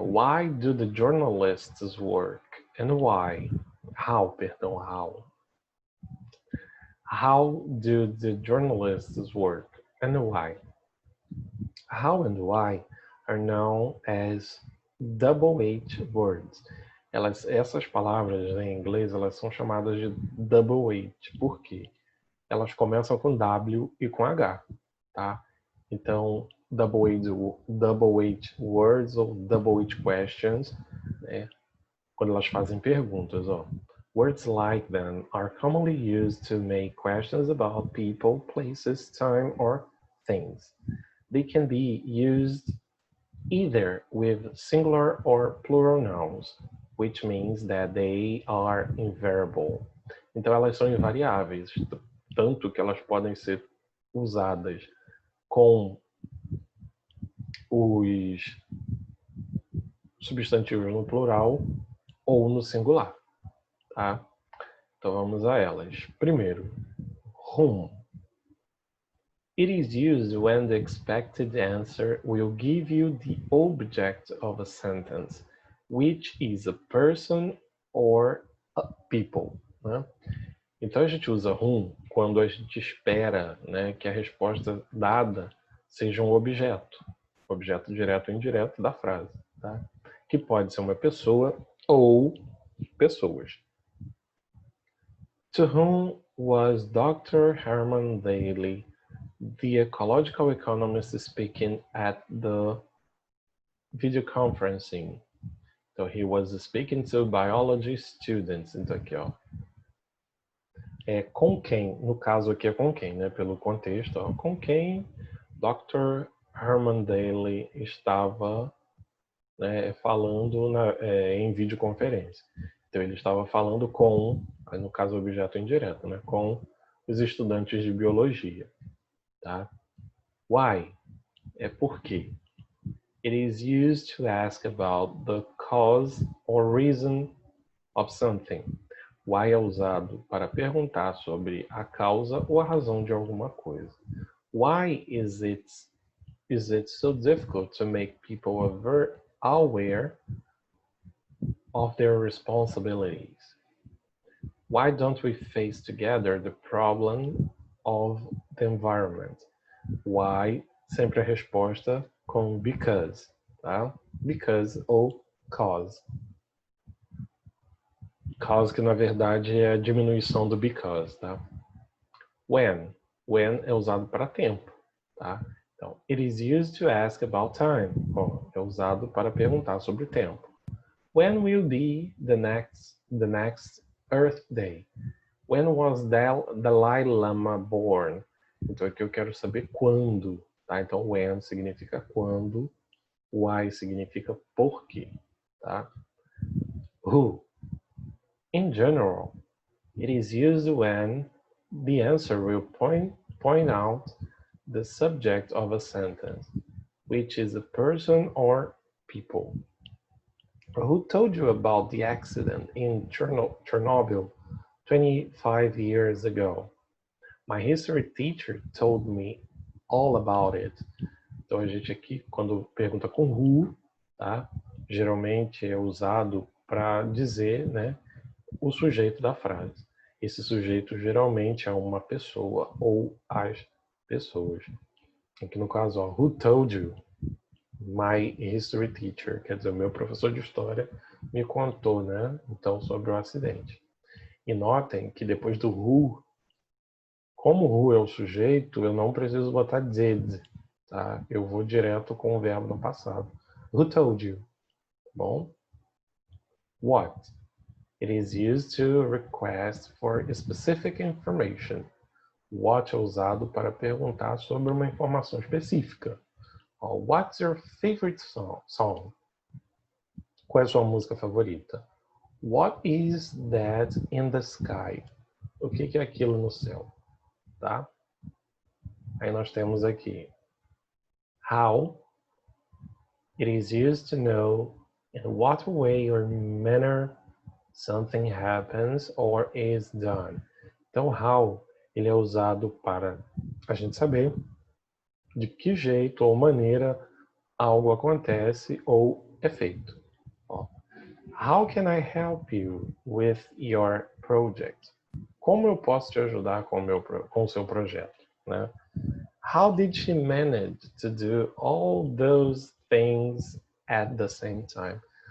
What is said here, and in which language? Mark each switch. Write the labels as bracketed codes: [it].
[en] Why do the journalists work? And why? How, perdão, how. How do the journalists work? And why? How and why are known as double H words. [pt] Essas palavras em inglês, elas são chamadas de double H. Por quê? Elas começam com W e com H, tá? Então, double H words ou double H questions, né? Quando elas fazem perguntas, ó. [en] Words like them are commonly used to make questions about people, places, time, or things. They can be used either with singular or plural nouns, which means that they are invariable. [pt] Então elas são invariáveis, tanto que elas podem ser usadas com os substantivos no plural ou no singular, tá? Então vamos a elas. Primeiro, whom. [en] It is used when the expected answer will give you the object of a sentence, which is a person or a people, né? [pt] Então a gente usa whom quando a gente espera, né, que a resposta dada seja um objeto direto ou indireto da frase, tá? Que pode ser uma pessoa ou pessoas. [en] To whom was Dr. Herman Daly, the ecological economist, speaking at the video conferencing? So he was speaking to biology students. [pt] Então aqui, ó. Com quem, no caso aqui é com quem, né? Pelo contexto, ó, com quem Dr. Herman Daly estava, né, falando em videoconferência. Então ele estava falando com, no caso objeto indireto, né, com os estudantes de biologia, tá? Why? É por quê. [en] It is used to ask about the cause or reason of something. [pt] Why é usado para perguntar sobre a causa ou a razão de alguma coisa. [en] Why is it so difficult to make people aware of their responsibilities? Why don't we face together the problem of the environment? [pt] Why, sempre a resposta com because, tá? Because ou cause. Cause que na verdade é a diminuição do because, tá? When. When é usado para tempo, tá? [en] Então, it is used to ask about time. [pt] Bom, é usado para perguntar sobre o tempo. [en] When will be the next Earth Day? When was Dalai Lama born? [pt] Então aqui eu quero saber quando, tá? Então when significa quando, why significa por quê, tá? [en] Who? In general, it is used when the answer will point out the subject of a sentence, which is a person or people. Who told you about the accident in Chernobyl 25 years ago? My history teacher told me all about it. [pt] Então a gente aqui, quando pergunta com who, tá? Geralmente é usado para dizer, né, o sujeito da frase. Esse sujeito geralmente é uma pessoa ou as pessoas. Aqui no caso, ó, [en] who told you? My history teacher, [pt] quer dizer, o meu professor de história me contou, né? Então, sobre o acidente. E notem que depois do who, como who é o sujeito, eu não preciso botar did, tá? Eu vou direto com o verbo no passado. [en] Who told you? Bom? What? It is used to request for specific information. [pt] What é usado para perguntar sobre uma informação específica. [en] What's your favorite song? [pt] Qual é a sua música favorita? [en] What is that in the sky? [pt] O que é aquilo no céu? Tá? Aí nós temos aqui how. [en] It is used to know in what way or manner something happens or is done. [pt] Então, how ele é usado para a gente saber de que jeito ou maneira algo acontece ou é feito. [en] How can I help you with your project? [pt] Como eu posso te ajudar com o seu projeto, né? [en] How did she manage to do all those things at the same time?